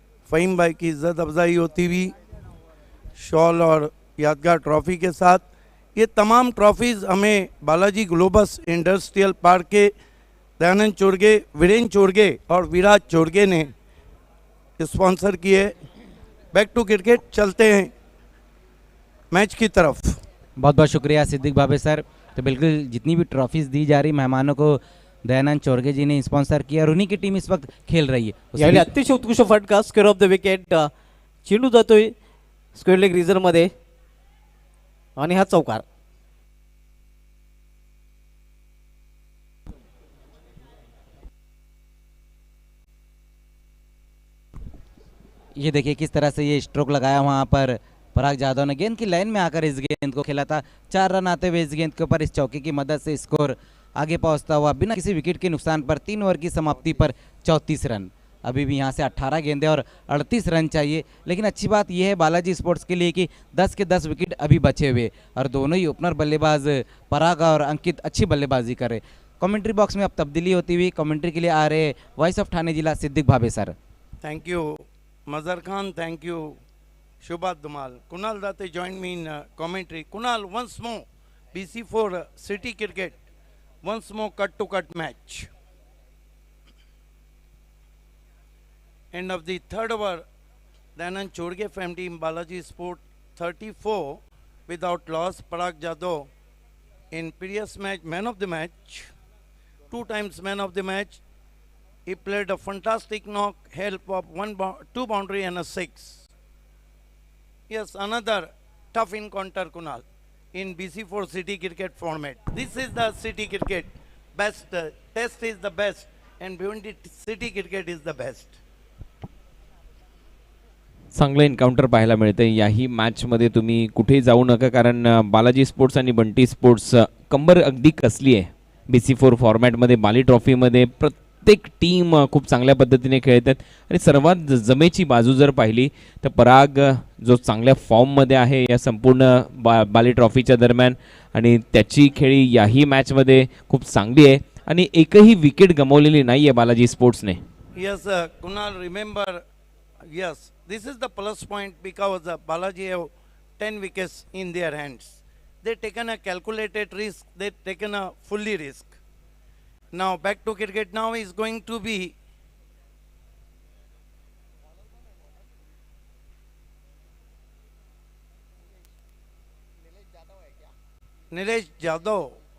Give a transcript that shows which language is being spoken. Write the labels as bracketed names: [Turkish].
[Hindi] फ़हीम भाई की इज़्ज़त अफजाई होती हुई शॉल और यादगार ट्रॉफ़ी के साथ, ये तमाम ट्रॉफ़ीज़ हमें बालाजी ग्लोबस इंडस्ट्रियल पार्क के दयानंद चोरगे, वीरेंद्र चोरगे और विराज चोरगे ने स्पॉन्सर किए। बैक टू क्रिकेट, चलते हैं मैच की तरफ। बहुत बहुत शुक्रिया सिद्दीक भावे सर। तो बिल्कुल जितनी भी ट्रॉफीज दी जा रही मेहमानों को दयानंद चोरगे जी ने स्पॉन्सर किया और उन्हीं की टीम इस वक्त खेल रही है। [Marathi] यावेळी अतिशय उत्कृष्ट फटका, स्क्वेअर ऑफ द विकेट, चेंडू जातोय स्क्वेअर लेग रिझर्व मध्ये आणि हा चौकार. [Hindi] ये देखिए किस तरह से ये स्ट्रोक लगाया वहाँ पर पराग जाधव ने, गेंद की लाइन में आकर इस गेंद को खेला था। 4 रन आते हुए इस गेंद के ऊपर इस चौके की मदद से स्कोर आगे पहुंचता हुआ बिना किसी विकेट के नुकसान पर 3 ओवर की समाप्ति पर 34 रन। अभी भी यहाँ से 18 गेंदें और 38 रन चाहिए, लेकिन अच्छी बात यह है बालाजी स्पोर्ट्स के लिए कि 10 के 10 विकेट अभी बचे हुए और दोनों ही ओपनर बल्लेबाज पराग और अंकित अच्छी बल्लेबाजी कर रहे। कमेंट्री बॉक्स में अब तब्दीली होती हुई कमेंट्री के लिए आ रहे वॉइस ऑफ ठाणे जिला सिद्दीक भावे सर। [English] Thank you Mazhar Khan, thank you Shubhat Dumal. Kunal Date joined me in commentary. Kunal, once more, BC4 City Cricket, once more cut-to-cut match. End of the third over, Dhananjay Chorge FM team Balaji Sport 34, without loss. Parag Jadhav in previous match, man of the match, 2 times man of the match. He played a fantastic knock, help of 2 boundary and a 6. Yes, another tough encounter, Kunal, in BC4 City Cricket format. This is the City Cricket best. Test is the best, and Bhiwandi City Cricket is the best. [Marathi] चांगलं encounter पाहायला मिळतं. याही मॅचमध्ये तुम्ही कुठेही जाऊ नका, कारण बालाजी स्पोर्ट्स आणि बंटी स्पोर्ट्स कंबर अगदी कसली आहे. BC4 फॉर्मॅटमध्ये बाली ट्रॉफीमध्ये प्रत्येक टीम खूप चांगल्या पद्धतीने खेळतात आणि सर्वात जमेची बाजू जर पाहिली तर पराग जो चांगल्या फॉर्ममध्ये आहे या संपूर्ण बाली ट्रॉफीच्या दरम्यान, आणि त्याची खेळी याही मॅचमध्ये खूप चांगली आहे आणि एकही विकेट गमावलेली नाही आहे Balaji स्पोर्ट्सने. [English] Yes, Kunal, remember, yes, this is the plus point because Balaji have 10 wickets in their hands. They taken a calculated risk, they taken a fully risk. Now back to cricket now is going to be Nilesh Jadhav.